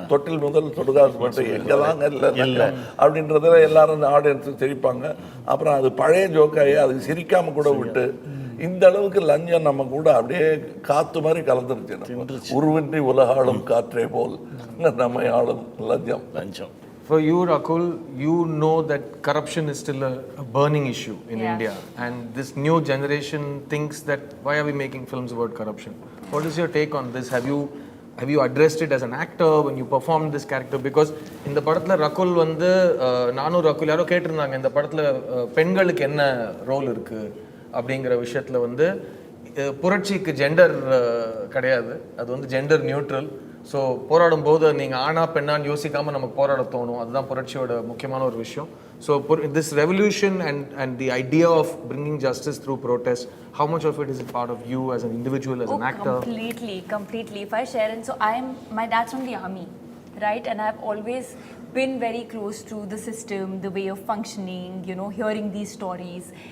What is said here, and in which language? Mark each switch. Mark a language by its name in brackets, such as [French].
[Tamil] தொட்டில் முதல் தொடுகாசு மட்டும் எங்கெல்லாம் இல்லை அப்படின்றதுல எல்லாரும் ஆடியன்ஸும் சிரிப்பாங்க. அப்புறம் அது பழைய ஜோக்காகி அதுக்கு சிரிக்காம கூட விட்டு இந்த அளவுக்கு லஞ்சம் நம்ம கூட அப்படியே காற்று மாதிரி கலந்துருச்சு. உருவின்றி உலகாளும் காற்றே போல் நம்ம ஆளும் லஞ்சம். [English] For you, Rakul, you know that corruption is still a burning issue in India, and this new generation thinks that why are we making films about corruption? What is your take on this? Have you addressed it as an actor when you performed this character? [Tamil] Because in the படத்துல ரகுல் வந்து நானும் ரகுல் யாரோ கேட்டிருந்தாங்க இந்த படத்துல பெண்களுக்கு என்ன role இருக்கு அப்படிங்கிற விஷயத்துல வந்து புரட்சிக்கு ஜெண்டர் கிடையாது, அது வந்து ஜெண்டர் நியூட்ரல். ஸோ போராடும் போது நீங்கள் ஆனா பெண்ணான்னு யோசிக்காமல் நமக்கு போராட தோணும், அதுதான் புரட்சியோட முக்கியமான ஒரு விஷயம். [English] So this revolution and the idea of bringing justice through protest, how much of it is a part of you as an individual, as an actor? Completely. If I share it, so my dad's from the army, right? And I've always been very close to the system, the way of functioning, you know, hearing these stories.